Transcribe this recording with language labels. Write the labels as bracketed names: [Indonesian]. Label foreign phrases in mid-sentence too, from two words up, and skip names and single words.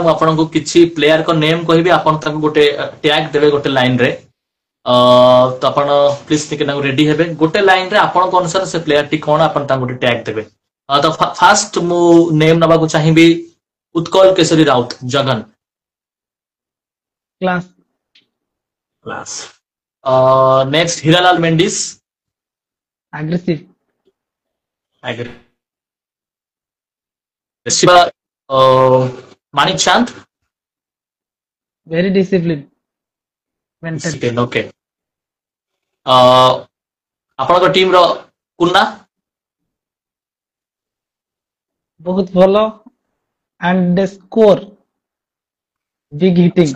[Odia] ମୁଁ ଆପଣଙ୍କୁ କିଛି [English] player's name [Odia] କହିବି, ଆପଣ ତାଙ୍କୁ ଗୋଟେ ଟ୍ୟାଗ ଦେବେ ଗୋଟେ ଲାଇନରେ। ତ ଆପଣ ପ୍ଲିଜ ଟିକେ ନାକୁ ରେଡି ହେବେ, ଗୋଟେ ଲାଇନରେ ଆପଣଙ୍କ ଅନୁସାରେ ସେ ପ୍ଲେୟାରଟି କଣ ଆପଣ ତାଙ୍କୁ ଗୋଟେ ଟ୍ୟାଗ ଦେବେ। ତ ଫାଷ୍ଟ ମୁଁ ନେମ୍ ନବାକୁ ଚାହିଁବି ଉତ୍କଳ କେଶରୀ ରାଉତ ଜଗନ। [English] କ୍ଲାସ। Class. Next, Hiralal Mendis. ଆଗ୍ରେସିଭ। Agree. Shiva Manik Chand. very discipline maintain. Discipline, okay. [Odia] ଆପଣଙ୍କ ଟିମର କୁନା। ବହୁତ ଭଲ [English] and score big hitting.